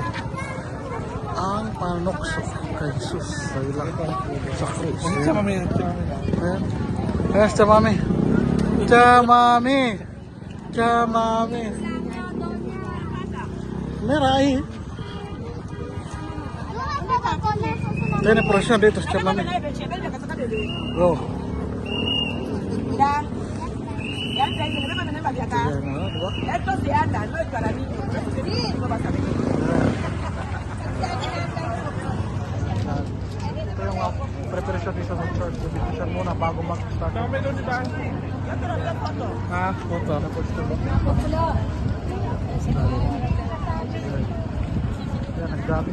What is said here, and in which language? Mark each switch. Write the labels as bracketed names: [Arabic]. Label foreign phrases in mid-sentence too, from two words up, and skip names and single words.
[Filipino] Ang panukso kay Jesus sa ilang sa krus. Siya mami. Ayan. Ayan, siya mami. Siya mami. Siya mami. Meray. Yan ang prosesyon dito sa mami. Oh. [Spanish] Mira, ya te digo, no me mandes para acá. [Filipino] Ayan o, diba? [Spanish] Esto se anda, no es para mí. No vas a venir. [Filipino] Ito yung preparation dito sa church. Bibigyan muna bago mag-start. Kami doon, di ba? Ha? Foto. Yan, ang dami.